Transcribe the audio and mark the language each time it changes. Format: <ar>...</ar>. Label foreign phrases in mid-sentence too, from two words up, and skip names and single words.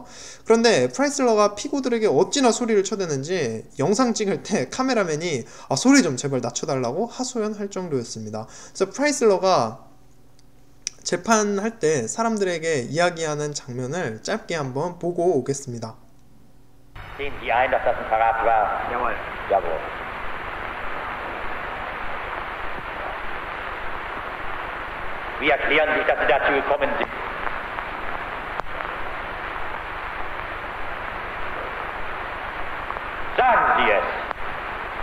<ko>그런데 프라이슬러가 피고들에게 어찌나 소리를 쳐대는지 영상 찍을 때 카메라맨이 소리 좀 제발 낮춰달라고 하소연할 정도였습니다. 그래서 프라이슬러가 재판할 때 사람들에게 이야기하는 장면을 짧게 한번 보고 오겠습니다.</ko> <de>Sehen Sie ein, dass das ein Verrat war? Jawohl. Jawohl. Wie erklären Sie sich, dass Sie dazu gekommen sind? Sagen Sie es!</de>